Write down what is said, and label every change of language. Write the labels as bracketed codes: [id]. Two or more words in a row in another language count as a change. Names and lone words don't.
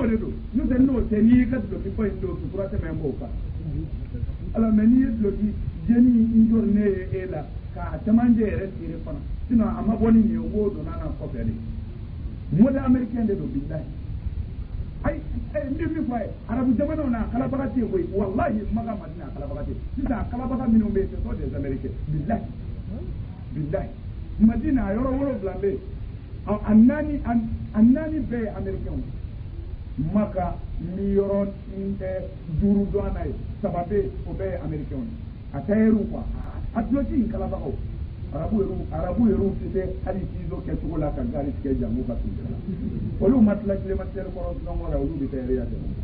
[bm] de don n'o tɛ n'o tɛ n'i y'i ka duloki fɔ in don sutura tɛmɛ n b'o kan [fr] alors mais [bm] n'i ye duloki jeni n jɔri ne ye e la k'a camancɛ yɛrɛ seere fana sinon a ma bɔ ni nin ye o b'o donna na kɔfɛ de [fr] mode américain [bm] de don billahi ay n bɛ min fɔ a ye arabu jamanaw na a kalabaga tɛ yen koyi wallahi Maka Madina a kalabaga tɛ yen sisan a kalabaga minnu bɛ yen [fr] c'est des américains [bm] billahi Madina a yɔrɔ 7 bɛ yen a 4 bɛɛ ye américain Maka ni yɔrɔ 5 dɔn a na ye 3 bɛ yen o bɛɛ ye américain a tailleur quoi a duloki in kalabagaw arabu yɛrɛw tɛ se hali ciseau kɛcogo la ka gari tigɛ jango ka tun olu ma tila climatiseur kɔrɔ dɔrɔn la olu bɛ tailleur kɛ